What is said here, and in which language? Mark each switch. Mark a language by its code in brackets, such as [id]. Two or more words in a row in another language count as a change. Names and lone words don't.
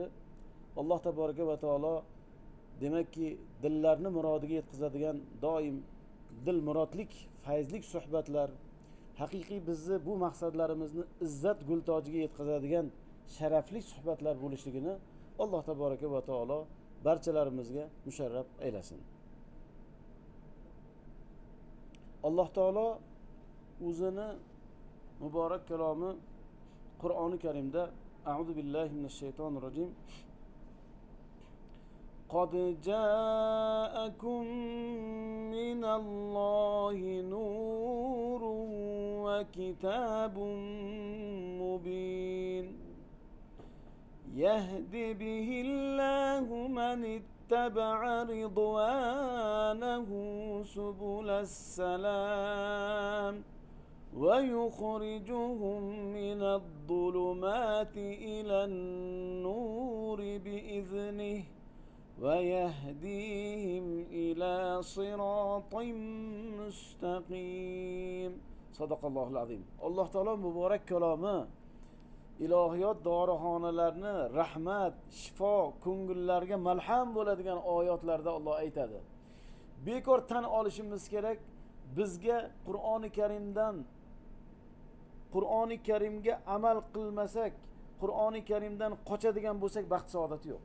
[ar] الله تبارك وتعالى [uz] demakki dillarni murodiga yetkazadigan doim dil murodlik, fayzlik suhbatlar, haqiqiy bizni bu maqsadlarimizni izzat gultojiga yetkazadigan sharafli suhbatlar bo'lishligini [ar] الله تبارك وتعالى [uz] barchalarimizga musharraf aylasin. [ar] الله تعالى [uz] o'zini muborak kalomi Qur'oni Karimda [ar] أعوذ بالله من الشيطان الرجيم. قد جاءكم من الله نور وكتاب مبين. يهدي به الله من اتبع رضوانه سبل السلام. ويخرجهم من الظلمات إلى النور بإذنه ويهديهم إلى صراط مستقيم. صدق الله العظيم. الله تعالى مبارك كلامه [uz] ilohiyot dorixonalarni rahmat, shifo, ko'ngillarga malham bo'ladigan oyatlarda Alloh aytadi. Bekor tan olishimiz kerak, bizga Qur'oni Karimdan Qur'oni Karimga amal qilmasak, Qur'oni Karimdan qochadigan bo'lsak, baxt saodat yo'q.